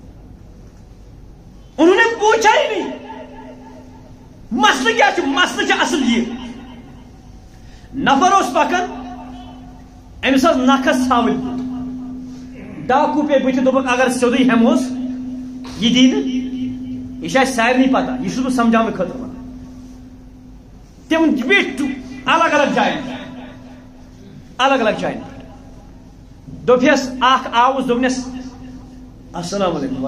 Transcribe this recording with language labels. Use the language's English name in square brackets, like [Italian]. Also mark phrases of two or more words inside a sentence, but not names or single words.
[Urdu] انہوں نے پوچھا ہی نہیں مسئلہ کیا ہے. [Kashmiri] مسئلہ اصل یہ نفر اس پکان امس نکھس ژھاوٕلۍ پوٚت ڈاکو پے بٕتھِ دوٚپُکھ اگر سیوٚدُے ہٮ۪مہوس یہ دی نہٕ یہِ چھِ اَسہِ سارنٕے پتہ یہِ چھُس بہٕ سمجھاونہٕ خٲطرٕ وَنان. تِم بیٖٹھۍ الگ الگ جایَن الگ الگ جایَن پٮ۪ٹھ دوٚپہس اکھ آوُس دوٚپنس [Arabic] السلام علیکم.